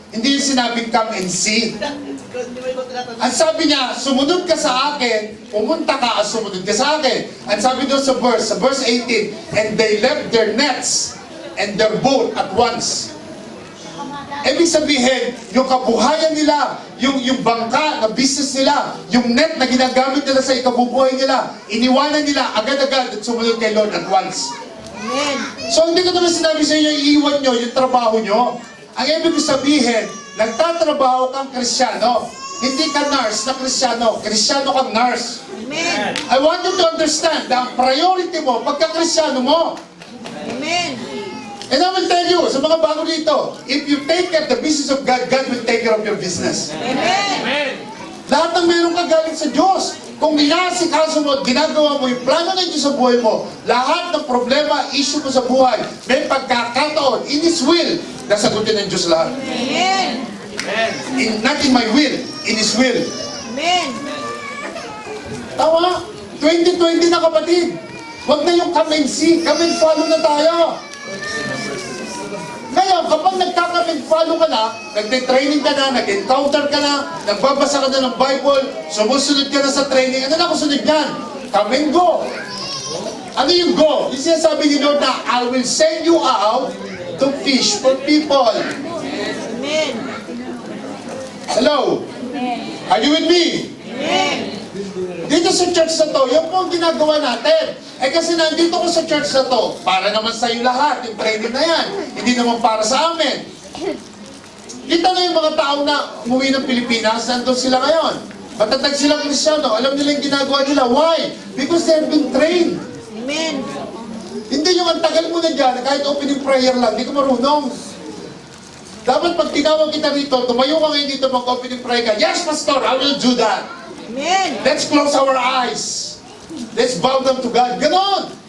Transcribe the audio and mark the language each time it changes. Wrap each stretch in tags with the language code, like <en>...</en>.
<tl>Hindi yung sinabing</tl> <en>come and see.</en> <tl>Ang sabi niya, sumunod ka sa akin, pumunta ka at sumunod ka sa akin. Ang sabi doon sa</tl> <en>verse 18, and they left their nets and their boat at once.</en> <tl>Ibig sabihin, yung kabuhayan nila, yung bangka na business nila, yung net na ginagamit nila sa ikabubuhay nila, iniwanan nila agad-agad at sumunod kay Lord</tl> <en>at once. Amen.</en> <tl>So hindi ko naman sinabi sa inyo, iiwan nyo yung trabaho nyo. Ang ibig sabihin, nagtatrabaho kang Kristyano. Hindi ka nurse na Kristyano. Kristyano kang nurse.</tl> <en>Amen. I want you to understand</en> <tl>na ang priority mo, pagka-Kristyano mo.</tl> <en>Amen. And I will tell you,</en> <tl>sa mga bago dito,</tl> <en>if you take care of the business of God, God will take care of your business. Amen.</en> <tl>Lahat ng meron ka galing sa Diyos. Kung inaasikaso mo, ginagawa mo yung plano ng Diyos sa buhay mo, lahat ng problema, issue mo sa buhay, may pagkakataon,</tl> <en>in His will,</en> <tl>nasagutin ng Diyos lahat.</tl> <en>Amen. Not in my will, in His will. Amen.</en> <tl>Tama? 2020 na kapatid. Huwag na yung</tl> <en>come and see, come and follow</en> <tl>na tayo. Ngayon, kapag nagka-come and follow ka na, nagte-training ka na, nag-encounter ka na, nagbabasa ka na ng Bible, sumusunod ka na sa training, ano na kusunod yan? Come and go. Ano yung go? Yung sinasabi ni Lord na,</tl> <en>I will send you out to fish for people. Amen. Hello? Are you with me? Amen.</en> <tl>Dito sa church na to, yung po ang ginagawa natin. Eh kasi nandito ko sa church na to, para naman sa iyo lahat, yung training na yan. Hindi naman para sa amin. Kita na yung mga tao na umuwi ng Pilipinas, nandun sila ngayon. Matatag silang Kristyano, alam nila yung ginagawa nila.</tl> <en>Why? Because they have been trained. Amen.</en> <tl>Hindi yung ang tagal mo na dyan, kahit opening prayer lang, hindi ka marunong. Dapat pag tinawag kita rito, tumayo ka ngayon dito, mag-opening prayer ka.</tl> <en>Yes, Pastor, I will do that. Amen. Let's close our eyes. Let's bow down to God.</en> <tl>Ganon!</tl>